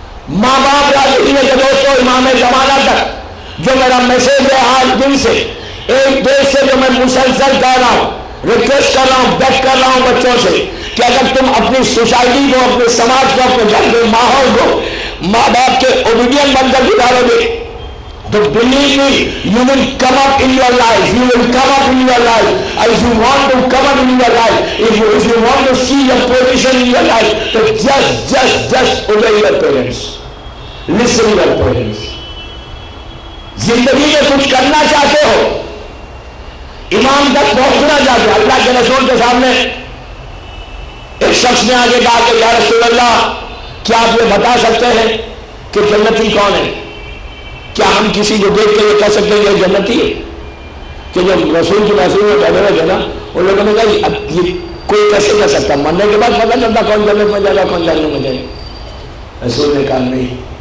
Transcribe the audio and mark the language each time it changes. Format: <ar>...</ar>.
<ur>ماں باپ راضی نے کہ دوستو امام زمانہ تک جو میرا میسج ہے آج دن سے ایک دیش سے جو میں مسلسل کہہ رہا ہوں، ریکویسٹ کر رہا ہوں، بیٹ کر رہا ہوں بچوں سے کہ اگر تم اپنی سوسائٹی کو، اپنے سماج کو، اپنے گھر کے ماحول کو ماں باپ کے اوبیڈین بن کر گزارو گے تو</ur> <en>believe me, you will come up in your life, you will come up in your life. If you want to come up in your life, if you want to see your position in your life, so just obey your parents, listen to your parents.</en> <ur>زندگی میں کچھ کرنا چاہتے ہو، امام تک پہنچنا چاہتے ہو، اللہ کے رسول کے سامنے ایک شخص نے آگے کہا کہ یا رسول اللہ کیا آپ یہ بتا سکتے ہیں کہ جنتی کون ہے؟ کیا ہم کسی کو دیکھ کے یہ کہہ سکتے ہیں یہ جنتی ہے؟ کہ جو رسول کی محفل میں بیٹھے ہوئے تھے نا ان لوگوں نے کہا یہ کوئی کیسے کہہ سکتا، مرنے کے بعد پتہ چلتا کون جنت میں جائے گا کون جہنم میں جائے گا۔ رسول نے کہا نہیں،</ur>